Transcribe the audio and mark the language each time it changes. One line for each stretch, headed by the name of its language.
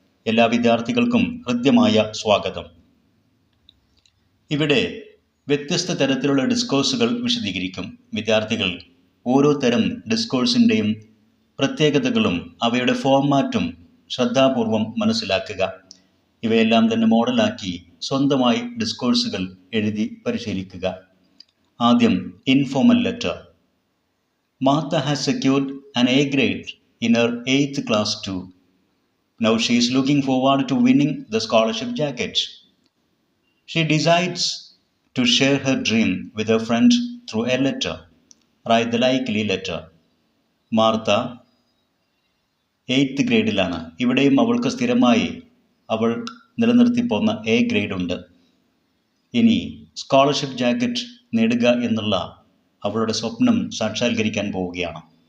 Malayalam: എല്ലാ വിദ്യാർത്ഥികൾക്കും ഹൃദ്യമായ സ്വാഗതം. ഇവിടെ വ്യത്യസ്ത തരത്തിലുള്ള ഡിസ്കോഴ്സുകൾ വിശദീകരിക്കും. വിദ്യാർത്ഥികൾ ഓരോ തരം ഡിസ്കോഴ്സിൻ്റെയും പ്രത്യേകതകളും അവയുടെ ഫോർമാറ്റും ശ്രദ്ധാപൂർവം മനസ്സിലാക്കുക. ഇവയെല്ലാം തന്നെ മോഡലാക്കി സ്വന്തമായി ഡിസ്കോഴ്സുകൾ എഴുതി പരിശീലിക്കുക. ആദ്യം informal letter.
English: Martha has secured an A grade in her 8th class too. Now she is looking forward to winning the scholarship jacket. She decides to share her dream with her friend through a letter. Write the likely letter.
Malayalam: Martha 8th ഗ്രേഡിലാണ്. ഇവിടെയും അവൾക്ക് സ്ഥിരമായി അവൾ നിലനിർത്തിപ്പോന്ന A grade ഉണ്ട്. ഇനി scholarship jacket നേടുക എന്നുള്ള അവളുടെ സ്വപ്നം സാക്ഷാത്കരിക്കാൻ പോവുകയാണ്.